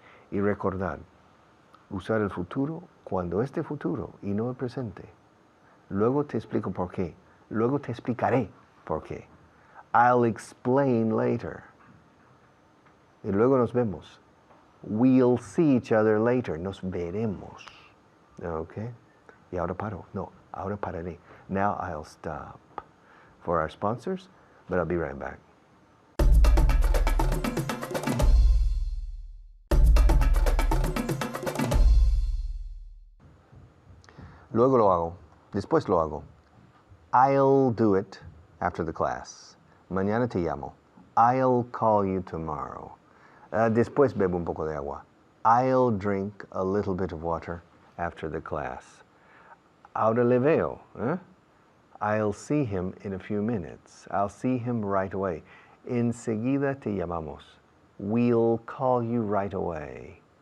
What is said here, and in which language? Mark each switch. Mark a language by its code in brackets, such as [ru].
[es] Y recordad, usar el futuro cuando es de futuro y no el presente. Luego te explico por qué. Luego te explicaré por qué. [en] I'll explain later. [es] Y luego nos vemos. [en] We'll see each other later. [es] Nos veremos. Okay? Y ahora paro. No, ahora pararé. [en] Now I'll stop for our sponsors, but I'll be right back. [es] Luego lo hago. Después lo hago. [en] I'll do it after the class. [es] Mañana te llamo. [en] I'll call you tomorrow. [es] Después bebo un poco de agua. [en] I'll drink a little bit of water after the class. [es] Ahora le veo. [en] I'll see him in a few minutes. I'll see him right away. [es] Enseguida te llamamos. [en] We'll call you right away.